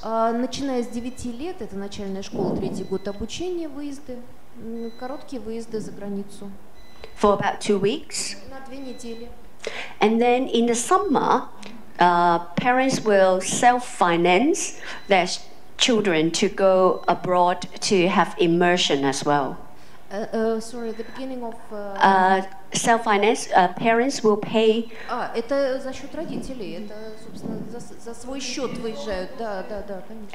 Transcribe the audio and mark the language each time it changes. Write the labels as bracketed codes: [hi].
[ru] Начиная с 9 лет, это начальная школа, 3-й год обучения, выезды, короткие выезды за границу. [en] For about 2 weeks. [ru] На 2 недели. [en] And then in the summer, parents will self-finance their children to go abroad to have immersion as well. Sorry, the beginning of... Self-finance, parents will pay... [ru] это за счет родителей, это, собственно, за свой счет выезжают, да, конечно.